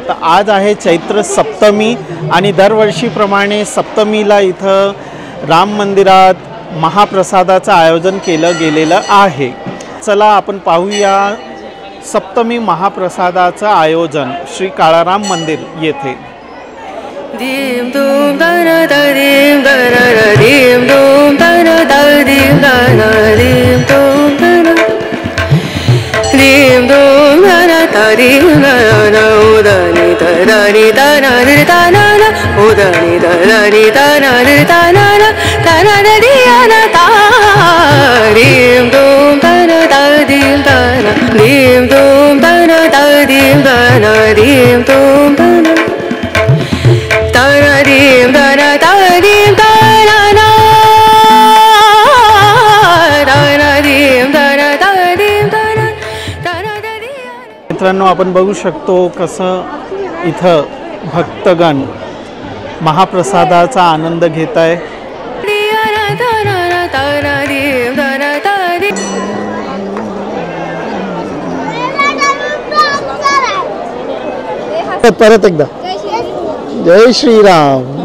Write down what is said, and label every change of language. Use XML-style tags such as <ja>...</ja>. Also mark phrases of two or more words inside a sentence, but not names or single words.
<mr>तर आज आहे चैत्र सप्तमी आणि दरवर्षीप्रमाणे सप्तमीला इथं राम मंदिरात महाप्रसादाचं आयोजन केलं गेलेलं आहे। चला आपण पाहूया सप्तमी महाप्रसादाचं आयोजन श्री काळाराम मंदिर येथे। दीम दूम दना दीम दना दीम दूम दना दीम दना दीम दूम दना दीम दूम दना दीम दना उदनी दनी दना दना उदनी दनी दना दना दना दियाना दीम दूम दना दीम दना दीम दूम दना दीम दना दीम दूम दना दना दीम दना दीम दना दना दीम दना दीम दना दना दिया। मित्रांनो, आपण बघू शकतो कसं इथं भक्तगण महाप्रसादाचा आनंद घेत आहे। परत एकदा जय श्रीराम।</mr>